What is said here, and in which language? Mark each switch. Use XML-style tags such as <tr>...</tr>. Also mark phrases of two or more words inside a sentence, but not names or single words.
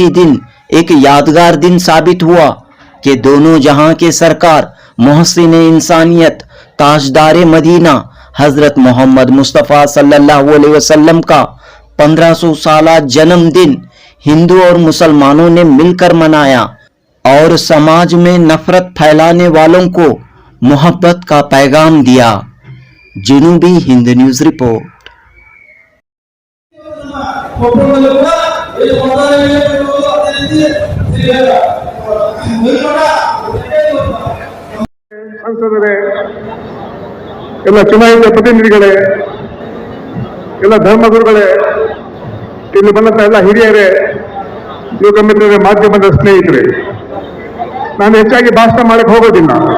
<ur>دن، ایک یادگار دن ثابت ہوا کہ دونوں جہاں کے سرکار، محسن انسانیت، تاجدار مدینہ حضرت محمد مصطفیٰ</ur> <ar>صلی اللہ علیہ وسلم</ar> <ur>کا 1500 سالہ جنم دن ہندو اور مسلمانوں نے مل کر منایا اور سماج میں نفرت پھیلانے والوں کو محبت کا پیغام دیا۔ جنوبی ہند نیوز رپورٹ۔</ur> <kn>ಸಂಸದರೇ, ಎಲ್ಲ ಚುನಾಯಿತ ಪ್ರತಿನಿಧಿಗಳೇ, ಎಲ್ಲ ಧರ್ಮಗುರುಗಳೇ, ಇಲ್ಲಿ ಬಂದಂತ ಎಲ್ಲ ಹಿರಿಯರೇ, ಯುವಕ ಮಿತ್ರರೇ, ಮಾಧ್ಯಮದ ಸ್ನೇಹಿತರೆ, ನಾನು ಹೆಚ್ಚಾಗಿ ಭಾಷಣ ಮಾಡಕ್ಕೆ ಹೋಗೋದಿಲ್ಲ।</kn>